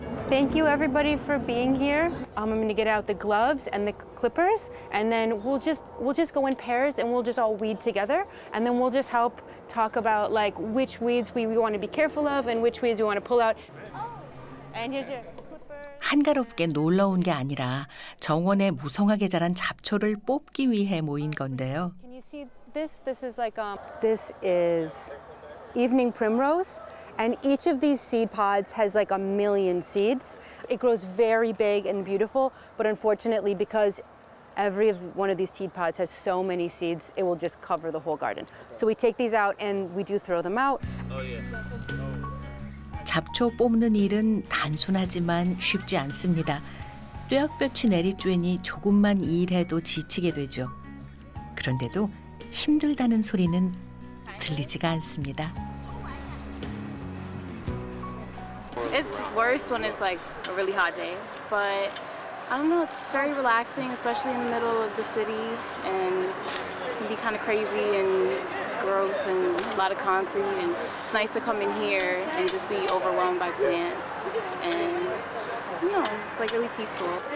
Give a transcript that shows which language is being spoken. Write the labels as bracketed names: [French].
[English] Thank you everybody for being here. I'm going to get out the gloves and the clippers, and then we'll just go in pairs and we'll just all weed together, and then we'll just help talk about like which weeds we want to be careful of and which weeds we want to pull out. And here's your [Korean] 한가롭게 놀러 온 게 아니라 정원에 무성하게 자란 잡초를 뽑기 위해 모인 건데요. [English] Can you see this? This is evening primrose, and each of these seed pods has like 1,000,000 seeds. It grows very big and beautiful, but unfortunately, because every one of these seed pods has so many seeds, it will just cover the whole garden. So we take these out and we do throw them out. Oh, yeah. [Korean] 잡초 뽑는 일은 단순하지만 쉽지 않습니다. 뙤약볕이 내리쬐니 조금만 일해도 지치게 되죠. 그런데도 힘들다는 소리는 들리지가 않습니다. [English] It's worse when it's like a really hot day, but I don't know, it's just very relaxing, especially in the middle of the city, and it can be kind of crazy and gross and a lot of concrete, and it's nice to come in here and just be overwhelmed by plants, and you know, it's like really peaceful.